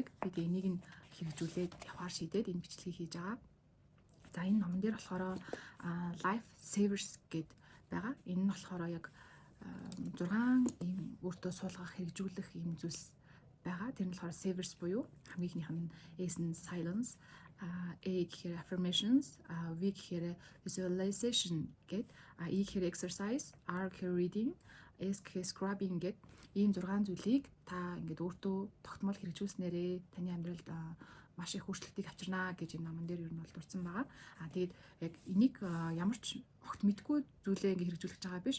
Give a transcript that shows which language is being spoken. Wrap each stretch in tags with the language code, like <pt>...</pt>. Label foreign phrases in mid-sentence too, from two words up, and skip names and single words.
<mn>Би энийг нь хэрэгжүүлээд явахаар шийдээд энэ бичлэгийг хийж байгаа. За энэ номон дээр болохоор Life Savers гэд байгаа. Энэ нь болохоор яг 6 ийм өөртөө суулгах, хэрэгжүүлэх ийм зүйлс байгаа. Тэр нь болохоор Savers буюу хамгийн ихнийх нь S нь Silence, A гэхээр affirmations, V гэхээр visualization гэд, E гэхээр exercise, R гэхээр reading, S гэхээр scrubbing гэд ийм 6 зүйлийг та ингээд өөртөө тогтмол хэрэгжүүлснээрээ таны амьдралд маш их өөрчлөлтийг авчирнаа гэж энэ номон дээр ер нь бол дурдсан байгаа. Тэгээд яг энийг ямар ч огт мэдгүй зүйлээ ингээд хэрэгжүүлж байгаа биш.</mn>